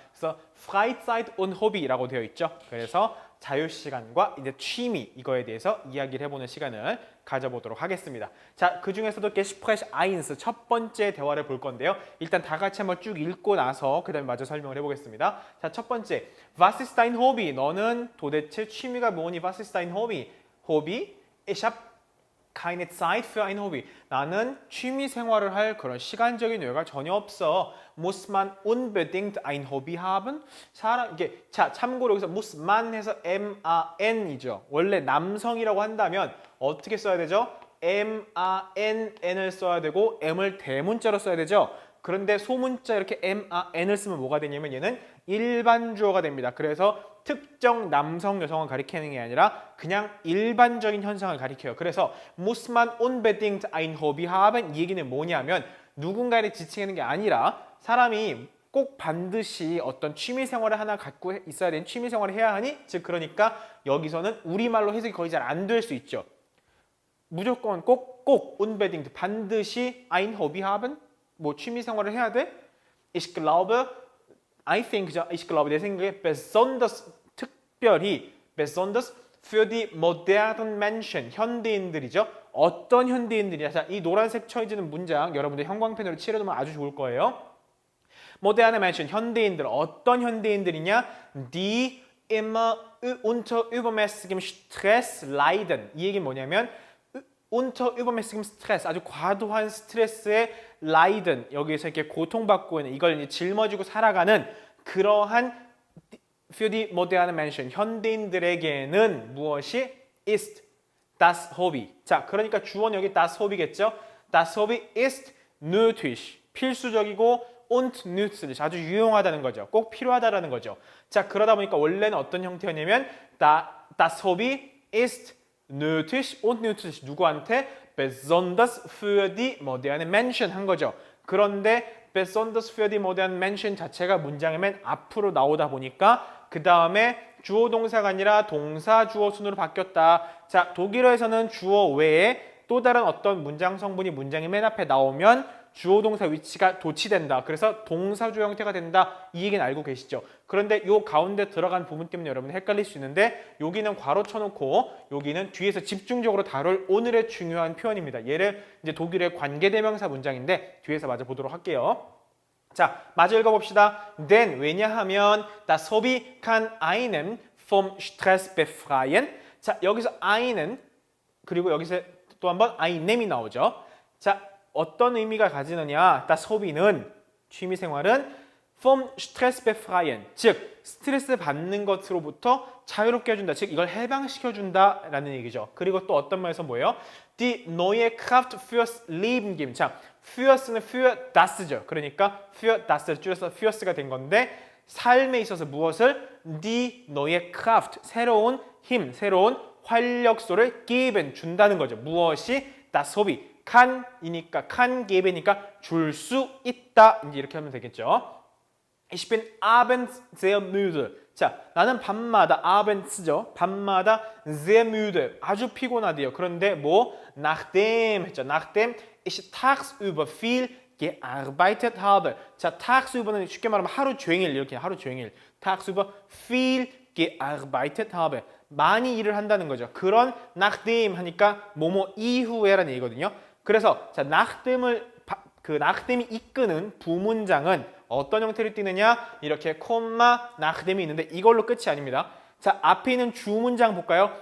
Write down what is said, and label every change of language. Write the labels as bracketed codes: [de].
[ko] 그래서 [de] Freizeit und Hobby [ko] 라고 되어 있죠. 그래서 자유시간과 이제 취미 이거에 대해서 이야기를 해보는 시간을 가져보도록 하겠습니다. 자, 그 중에서도 Gespräch 1 첫 번째 대화를 볼 건데요. 일단 다 같이 한번 쭉 읽고 나서 그 다음에 마저 설명을 해보겠습니다. [de] 자, 첫 번째, Was ist dein Hobby? [ko] 너는 도대체 취미가 뭐니? [de] Was ist dein Hobby? Hobby? Ich habe keine Zeit für ein Hobby. [ko] 나는 취미 생활을 할 그런 시간적인 여유가 전혀 없어. [de] Muss man unbedingt ein Hobby haben? [ko] 사람 이게 자 참고로 여기서 muss man 해서 man이죠. 원래 남성이라고 한다면 어떻게 써야 되죠? man을 써야 되고 m을 대문자로 써야 되죠. 그런데 소문자 이렇게 man을 쓰면 뭐가 되냐면 얘는 일반 주어가 됩니다. 그래서 특정 남성, 여성을 가리키는 게 아니라 그냥 일반적인 현상을 가리켜요. 그래서 [de] muss man unbedingt ein Hobby haben? [ko] 이 얘기는 뭐냐면 누군가를 지칭하는 게 아니라 사람이 꼭 반드시 어떤 취미 생활을 하나 갖고 있어야 되는 취미 생활을 해야 하니? 즉 그러니까 여기서는 우리말로 해석이 거의 잘 안 될 수 있죠. 무조건 꼭 [de] unbedingt 반드시 ein Hobby haben? [ko] 뭐 취미 생활을 해야 돼? [de] Ich glaube ich glaube, [ko] 내 생각에 [de] besonders 특별히 besonders für die modernen Menschen 현대인들이죠. [ko] 어떤 현대인들이냐? 자, 이 노란색 쳐있는 문장 여러분들 형광펜으로 칠해두면 아주 좋을 거예요. moderne Menschen 현대인들 어떤 현대인들이냐? [de] Die immer unter übermäßigem Stress leiden. [ko] 이 얘기는 뭐냐면 [de] unter übermäßigem Stress [ko] 아주 과도한 스트레스에 leiden 여기에서 이렇게 고통받고 있는 이걸 짊어지고 살아가는 그러한 [de] für die moderne Menschen [ko] 현대인들에게는 무엇이 [de] ist das Hobby. [ko] 자, 그러니까 주어는 여기 das Hobby겠죠. [de] Das Hobby ist nötig [ko] 필수적이고 [de] und nützlich [ko] 아주 유용하다는 거죠. 꼭 필요하다라는 거죠. 자, 그러다 보니까 원래는 어떤 형태였냐면 [de] das Hobby ist nötig und nützlich [ko] 누구한테? [de] besonders für die moderne Menschen [ko] 한 거죠. 그런데 besonders für die moderne Menschen 자체가 문장의 맨 앞으로 나오다 보니까 그 다음에 주어 동사가 아니라 동사 주어 순으로 바뀌었다. 자, 독일어에서는 주어 외에 또 다른 어떤 문장 성분이 문장의 맨 앞에 나오면 주어 동사 위치가 도치된다. 그래서 동사주 형태가 된다. 이 얘기는 알고 계시죠? 그런데 요 가운데 들어간 부분 때문에 여러분 헷갈릴 수 있는데 여기는 괄호 쳐놓고 여기는 뒤에서 집중적으로 다룰 오늘의 중요한 표현입니다. 얘를 이제 독일의 관계대명사 문장인데 뒤에서 마저 보도록 할게요. 자, 마저 읽어봅시다. [de] denn [ko] 왜냐하면 [de] das Hobby kann einen vom Stress befreien. [ko] 자, 여기서 einen 그리고 여기서 또 한번 einem이 나오죠. 자, 어떤 의미가 가지느냐? das Hobby는 취미생활은 [de] vom Stress befreien, [ko] 즉 스트레스 받는 것으로부터 자유롭게 해준다. 즉 이걸 해방시켜준다라는 얘기죠. 그리고 또 어떤 말에서 뭐예요? [de] Die neue Kraft fürs Leben geben. [ko] 자, fürs는 für das죠. 그러니까 für das를 줄여서 fürs가 된 건데 삶에 있어서 무엇을? [de] Die neue Kraft, [ko] 새로운 힘, 새로운 활력소를 geben, 준다는 거죠. 무엇이? das Hobby. 칸이니까 칸 geben이니까 줄 수 있다. 이제 이렇게 하면 되겠죠. [de] Ich bin abends sehr müde. [ko] 자, 나는 밤마다 abends죠. 밤마다 sehr müde. 아주 피곤하대요. 그런데 뭐 nachdem 했죠. [de] nachdem ich tagsüber viel gearbeitet habe. [ko] 자, tagsüber는 쉽게 말하면 하루 종일 이렇게 하루 종일. [de] tagsüber viel gearbeitet habe. [ko] 많이 일을 한다는 거죠. 그런 nachdem 하니까 뭐뭐 이후에라는 얘기거든요. 그래서 자, nachdem이 이끄는 부문장은 어떤 형태를 띠느냐? 이렇게 콤마 nachdem이 있는데 이걸로 끝이 아닙니다. 자, 앞에 있는 주문장 볼까요?